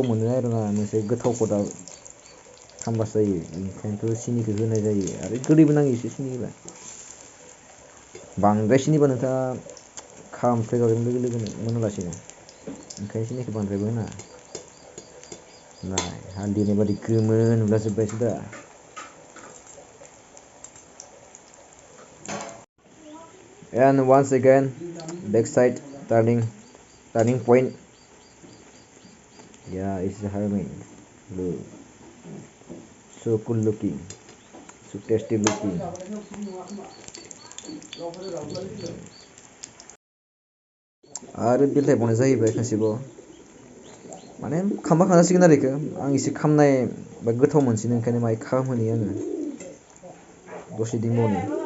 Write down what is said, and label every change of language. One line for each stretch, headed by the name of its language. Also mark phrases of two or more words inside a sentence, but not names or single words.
Bodo: मोनो आरोना मोनसे गोथावखौ दा खामबासो जायो ओंखायनोथ' सिनिखौ होनाय जायो आरो गोदैबो नाङो एसे सिनि होबा बांद्राय सिनिबा नोंथाङा खामफ्लेजागोन लोगो लोगोनो मोनालासिनो ओंखायनो सिनिखौ बांद्रायबो होनाङा नाय हालदैनि बादि गोमो नुलाजोब्बायसो दा
English: and once again backside turning point. Yeah, it's harming. Look, so cool looking, so tasty looking.
Bodo: आरो बेलथाय बावनाय जाहैबाय खनसेबाव माने खामबा खाजासिगोन आरो इखो आं एसे खामनाय बा गोथाव मोनसिनो ओंखायनो माहाय खामहोनि आङो दसे दिनबावनि